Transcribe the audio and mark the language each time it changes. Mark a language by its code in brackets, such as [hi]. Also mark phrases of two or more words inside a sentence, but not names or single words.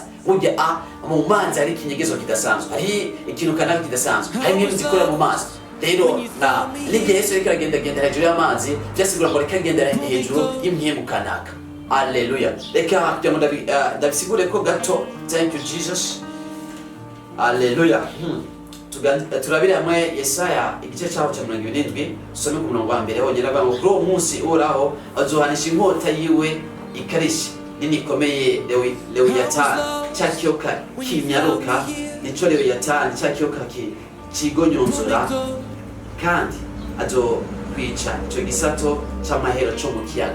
[rn] Burya mu mazi hari ikinyegezo kidasanzwe. Hari ikintu kanaka kidasanzwe. Hari ibintu zikorera mu mazi. Rero n'igihe Yesu ariko agenda hejuru y'amazi, byasigura ko agenda hejuru y'imyemu kanaka. Haleluya. Reka kugira ngo ndabisigure ko gato. [en] Thank you Jesus. [rn] Haleluya. Turabire hamwe Yesaya igice cyaho cya 27 some ku murongo wa mbere honyine avuga ngo kuri uwo munsi uraho azohanisha inkota yiwe ikarishi nini ikomeye Lewiyatani cya kiyoka kimyaruka nico Lewiyatani cya kiyoka kigonyonzora kandi azokwica ico gisato c'amahero co mu kiyaga.